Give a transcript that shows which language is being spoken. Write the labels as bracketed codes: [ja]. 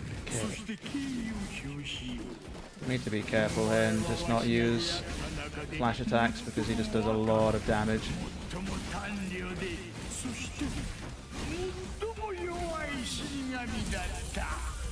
[ja] そして敬意を表しよう。 [en] Need to be careful here and just not use flash attacks because he just does a lot of damage. [ja] 最も短慮で、そして最も弱い死神だった。